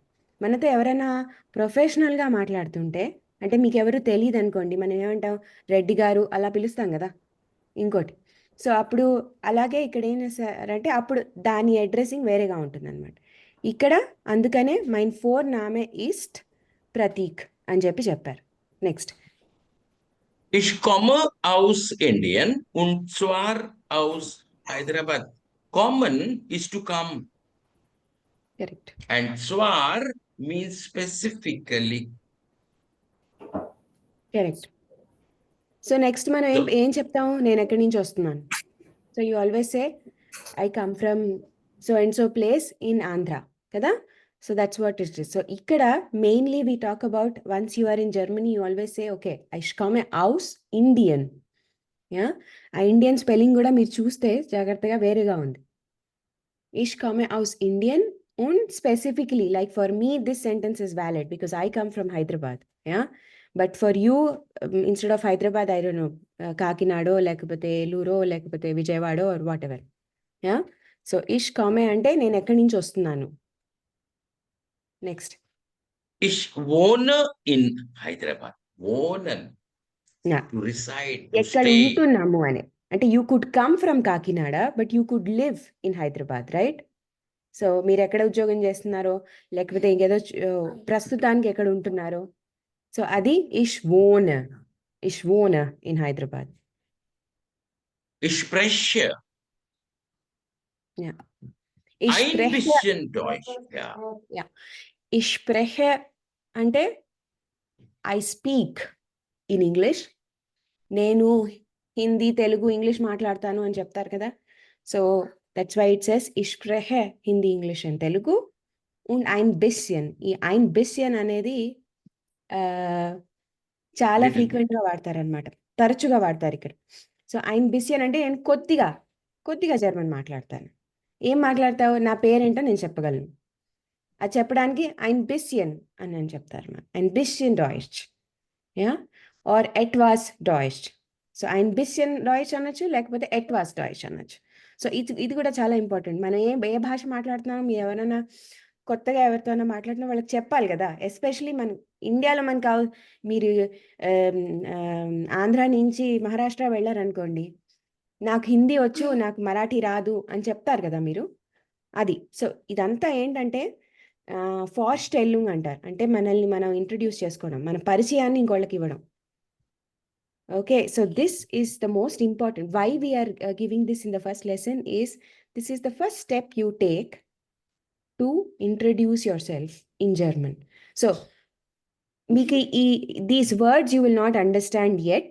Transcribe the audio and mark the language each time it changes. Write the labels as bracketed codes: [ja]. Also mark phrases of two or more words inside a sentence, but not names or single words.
[te] మనతో ఎవరైనా ప్రొఫెషనల్గా మాట్లాడుతుంటే, అంటే మీకు ఎవరు తెలియదు అనుకోండి, మనం ఏమంటాం రెడ్డి గారు అలా పిలుస్తాం కదా ఇంకోటి. సో అప్పుడు అలాగే ఇక్కడ ఏం చేస్తారంటే అప్పుడు దాని అడ్రస్సింగ్ వేరేగా ఉంటుందన్నమాట. ఇక్కడ అందుకనే [de] Mein Vorname ist Pratik [te] అని చెప్పారు. [en] next [de] Ich komme aus Indien und zwar aus Hyderabad. [en] Kommen is to come correct. and zwar means specifically. correct. so next మనం So- [te] ఏం చెప్తాము, నేను ఎక్కడి నుంచి వస్తున్నాను. [en] so you always say I come from so and so place in Andhra [te] కదా. [en] so that's what it is. so ఇక్కడ mainly we talk about once you are in Germany you always say okay [de] Ich komme aus Indien. [te] యా, ఆ ఇండియన్ స్పెల్లింగ్ కూడా మీరు చూస్తే జాగ్రత్తగా వేరేగా ఉంది. [de] Ich komme aus Indien und [en] specifically, like for me, this sentence is valid because I come from Hyderabad. Yeah. But for you, instead of Hyderabad, I don't know, Kakinado, lekapothe Eluro, lekapothe Vijayawada or whatever. Yeah. So, [de] ich komme [te] అంటే నేను ఎక్కడి నుంచి వస్తున్నాను. [en] Next. [de] Ich wohne in Hyderabad. Wohnen. [en] Yeah. To reside, to [te] ఎక్కడ [en] stay. ఉంటున్నాము అని. అంటే you could come from Kakinada but you could live in Hyderabad, right? [te] సో మీరు ఎక్కడ ఉద్యోగం చేస్తున్నారో లేకపోతే ఇంకేదో ప్రస్తుతానికి ఎక్కడ ఉంటున్నారో, సో అది [de] Ich wohn in Hyderabad. Ich spreche Ja. ein bisschen Deutsch. Ja. Ja. Ich spreche [en] అంటే I speak in English. [te] నేను హిందీ తెలుగు ఇంగ్లీష్ మాట్లాడతాను అని చెప్తారు కదా. [en] so that's why it says [de] ich spreche [en] Hindi English and Telugu [de] und ein bisschen. [te] ఈ [de] ein bisschen [te] అనేది చాలా [en] Little [te] ఫ్రీక్వెంట్గా వాడతారనమాట, తరచుగా వాడతారు ఇక్కడ. సో [de] ein bisschen [te] అంటే నేను కొద్దిగా జర్మన్ మాట్లాడతాను. ఏం మాట్లాడతావు, నా పేరేంటో నేను చెప్పగలను. అది చెప్పడానికి [de] ein bisschen [te] అని నేను చెప్తారు. [de] ein bisschen Deutsch. [en] ya, or [de] etwas Deutsch. [te] సో [de] ein bisschen Deutsch [te] అనొచ్చు, లేకపోతే [de] etwas Deutsch [te] అనొచ్చు. సో ఇది కూడా చాలా ఇంపార్టెంట్. మనం ఏ భాష మాట్లాడుతున్నామో మీరు ఎవరైనా కొత్తగా ఎవరితోనైనా మాట్లాడినా వాళ్ళకి చెప్పాలి కదా. ఎస్పెషలీ మన ఇండియాలో మనకు మీరు ఆంధ్ర నుంచి మహారాష్ట్ర వెళ్ళారనుకోండి, నాకు హిందీ వచ్చు నాకు మరాఠీ రాదు అని చెప్తారు కదా మీరు. అది సో ఇదంతా ఏంటంటే ఫార్స్టెల్లింగ్ అంటారు. అంటే మనల్ని మనం ఇంట్రడ్యూస్ చేసుకోవడం, మన పరిచయాన్ని ఇంకోళ్ళకి ఇవ్వడం. [en] Okay, so this is the most important. Why we are giving this in the first lesson is this is the first step you take to introduce yourself in German. So, these words you will not understand yet.